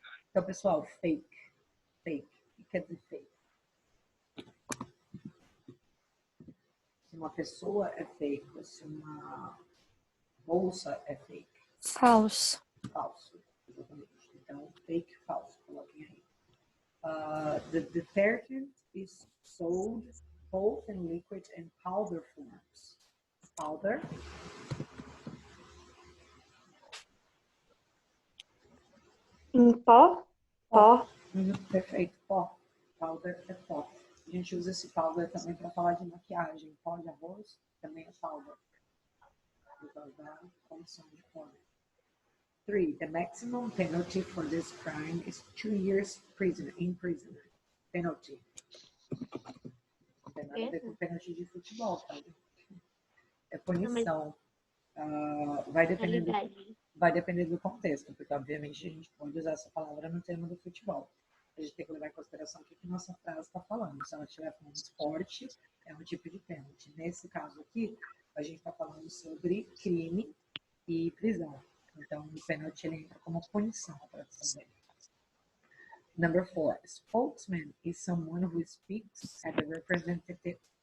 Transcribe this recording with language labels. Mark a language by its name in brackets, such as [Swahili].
[Portuguese] Então, pessoal, fake. Fake. O que quer dizer fake? Se uma pessoa é fake, se uma bolsa é fake. Falso. Falso, exatamente. Então, fake, falso, coloquem aí. [English] The detergent is sold both in liquid and powder forms. Powder. [Portuguese] Em pó? Pó. Perfeito, pó. Powder é pó. A gente usa esse powder também para falar de maquiagem. Pó de arroz também é powder. Por causa da condição de pó. 3. [English] The maximum penalty for this crime is 2 years in prison. Penalty. [Portuguese] Não tem nada a ver com pênalti de futebol, tá? É punição. Vai depender do contexto, porque obviamente a gente pode usar essa palavra no termo do futebol. A gente tem que levar em consideração o que nossa frase está falando. Se ela estiver falando de esporte, é um tipo de pênalti. Nesse caso aqui, a gente está falando sobre crime e prisão. Então, o pênalti ele entra como punição a tradução dele. [English] Number 4. Spokesman is someone who speaks at the representative.